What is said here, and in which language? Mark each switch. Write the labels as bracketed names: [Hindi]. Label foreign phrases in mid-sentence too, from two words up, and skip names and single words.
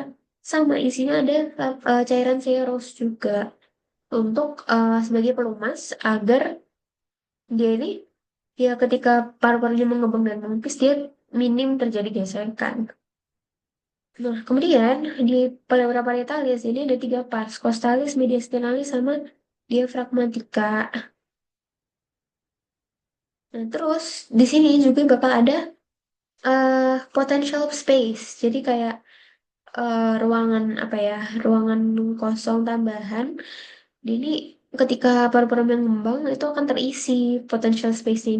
[Indonesian] Sama isinya ada cairan serous juga untuk sebagai pelumas agar dia ini ya ketika paru-parunya mengembang dan menipis dia minim terjadi gesekan. Nah, kemudian di [Latin] pleura parietalis [Indonesian] ini ada tiga pars, costalis, mediastinalis, sama diafragmatika. Nah, terus di sini juga bakal ada [English] potential space. [Indonesian] Jadi kayak ruangan apa ya, ruangan kosong tambahan. Jadi ketika paru-paru mengembang itu akan terisi [English] potential space [Indonesian] ini.